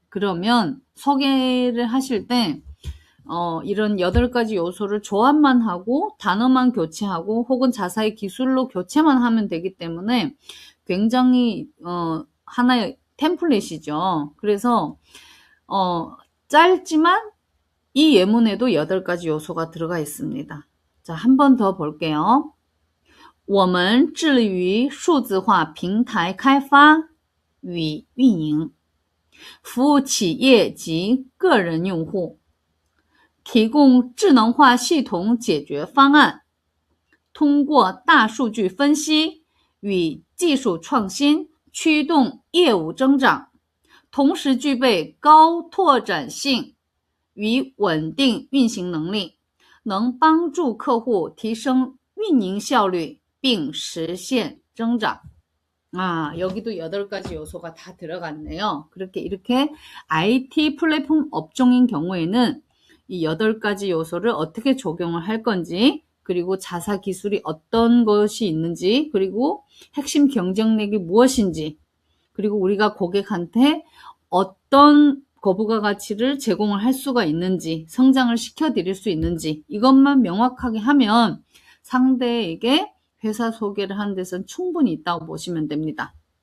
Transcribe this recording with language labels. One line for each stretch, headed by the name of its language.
Korean: 그러면 소개를 하실 때, 이런 8가지 요소를 조합만 하고 단어만 교체하고 혹은 자사의 기술로 교체만 하면 되기 때문에 굉장히 하나의 템플릿이죠. 그래서 짧지만 이 예문에도 8가지 요소가 들어가 있습니다. 자, 한 번 더 볼게요.
Chinese: 我们致力于数字化平台开发与运营，服务企业及个人用户，提供智能化系统解决方案，通过大数据分析与技术创新驱动业务增长，同时具备高拓展性与稳定运行能力，能帮助客户提升运营效率并实现增长.
Korean: 여기도 8가지 요소가 다 들어갔네요. 이렇게 IT 플랫폼 업종인 경우에는 이 8가지 요소를 어떻게 적용을 할 건지, 그리고 자사 기술이 어떤 것이 있는지, 그리고 핵심 경쟁력이 무엇인지, 그리고 우리가 고객한테 어떤 거부가 가치를 제공을 할 수가 있는지, 성장을 시켜드릴 수 있는지, 이것만 명확하게 하면 상대에게 회사 소개를 하는 데서는 충분히 있다고 보시면 됩니다.